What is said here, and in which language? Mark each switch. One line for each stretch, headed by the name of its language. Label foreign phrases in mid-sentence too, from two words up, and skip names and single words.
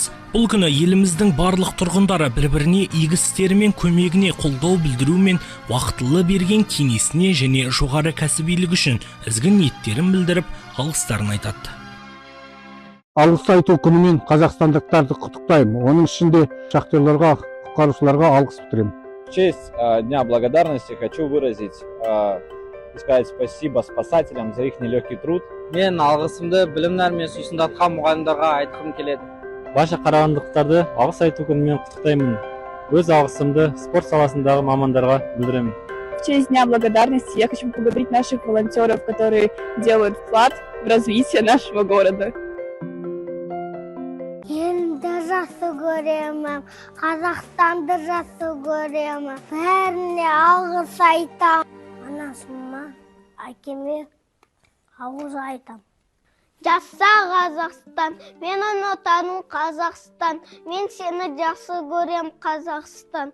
Kazakh: Бұл күні еліміздің барлық тұрғындары бір-біріне игі істері мен көмегіне қолдау білдіру мен уақытылы берген кеңесіне және жоғары кәсібилік үшін ізгі ниеттерін білдіріп, алғыстарын айтады. Алғыс айту күнімен қазақстандықтарды құттықтаймын. Оның ішінде шахтерларға, құтқарушыларға алғыс білдіремін.
Russian: В честь Дня благодарности хочу выразить и сказать спасибо спасателям за их нелегкий труд.
Kazakh: Мен алғысымды білімнәр мен сусындатқан мұғалімдерге айтқым келеді. Барша қарағандылықтарды алғыс айту күнімен құттықтаймын. Өз алғысымды спорт саласындағы мамандарға білдіремін.
Russian: В честь Дня благодарности я хочу поблагодарить наших волонтеров, которые делают вклад в развитие нашего города.
Kazakh: Елімді жақсы көремін, Қазақстанды жақсы көремін, бәріне алғыс айтам. Анасыма, әкеме алғыс айтам. Жаса Қазақстан, мен отаным Қазақстан, мен сені жақсы көрем Қазақстан.